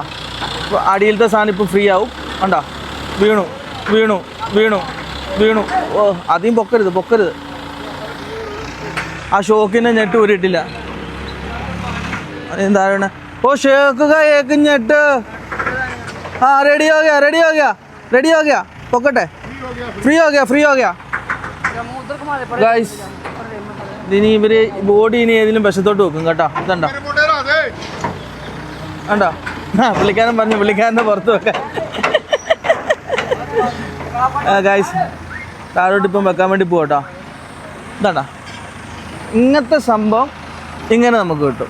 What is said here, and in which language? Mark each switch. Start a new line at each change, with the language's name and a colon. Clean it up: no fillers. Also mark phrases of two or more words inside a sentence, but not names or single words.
Malayalam: ഇപ്പോൾ അടിയിലത്തെ സാധനം ഇപ്പോൾ ഫ്രീ ആവും. കണ്ടോ, വീണു വീണു വീണു വീണു. ഓ അധികം പൊക്കരുത് പൊക്കരുത്. ആ ഷോക്കിൻ്റെ ഞെട്ട് ഊരിയിട്ടില്ല. എന്താണ് ഓ ഷേക്കുക ഏക്ക് ഞെട്ട്.
Hindi: हाँ रेडी हो गया रेडी हो गया रेडी हो गया. पकड़े फ्री हो गया फ्री हो गया गाइस.
Malayalam: ഇനി ഇവര് ബോഡി ഇനി ഏതിലും വശത്തോട്ട് വെക്കും കേട്ടോ. ഇതണ്ടോ കണ്ടോ, പുള്ളിക്കാരൻ പറഞ്ഞു പുള്ളിക്കാരൻ്റെ പുറത്ത് വെക്കാൻ. ഗായ്സ് താഴോട്ട് ഇപ്പം വെക്കാൻ വേണ്ടി പോകട്ടോ. ഇതാണ്ടാ ഇങ്ങനത്തെ സംഭവം ഇങ്ങനെ നമുക്ക് കിട്ടും.